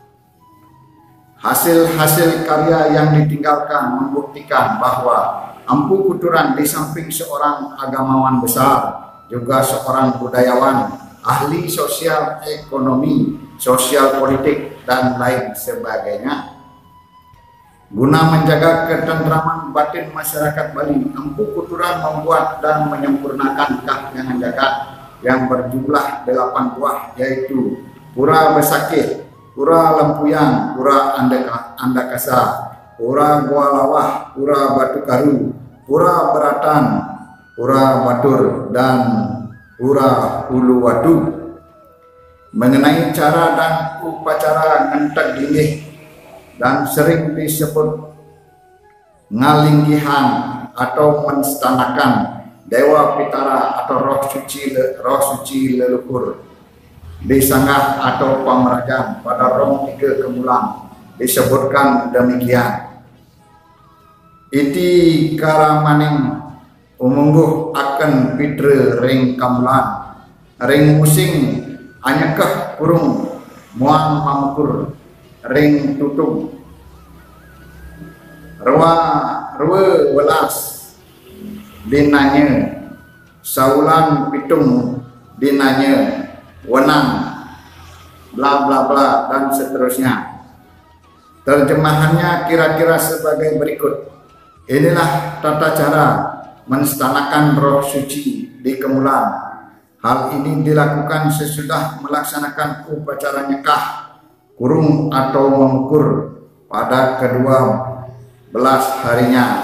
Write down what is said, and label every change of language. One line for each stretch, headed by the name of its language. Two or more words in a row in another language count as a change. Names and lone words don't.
Indonesian: Hasil-hasil karya yang ditinggalkan membuktikan bahwa Ampu Kuturan di samping seorang agamawan besar, juga seorang budayawan, ahli sosial ekonomi, sosial politik, dan lain sebagainya. Guna menjaga ketentraman batin masyarakat Bali, Ampu Kuturan membuat dan menyempurnakan kahyangan jagat yang berjumlah 8 buah, yaitu Pura Besakih, Pura Lempuyang, Pura Andakasa, Pura Goalawah, Pura Batu Karu, Pura Beratan, Pura Batur, dan Pura Uluwatu. Mengenai cara dan upacara ngentek linggih dan sering disebut ngalinggihan atau menstanakan Dewa Pitara atau roh suci leluhur di sanggah atau pamerajan pada rong 3 kemulang disebutkan demikian.
Kawi: Iti karamaning umungguh akan pitre ring kamulan, ring musing anyakah kurung muang mamukur, ring tutung rua welas dinanya, saulan pitung dinanya, wenang,
Indonesian: bla bla bla, dan seterusnya. Terjemahannya kira-kira sebagai berikut. Inilah tata cara menstanakan roh suci di Kemulan. Hal ini dilakukan sesudah melaksanakan upacara nikah, kurung atau mengukur pada ke-12 harinya.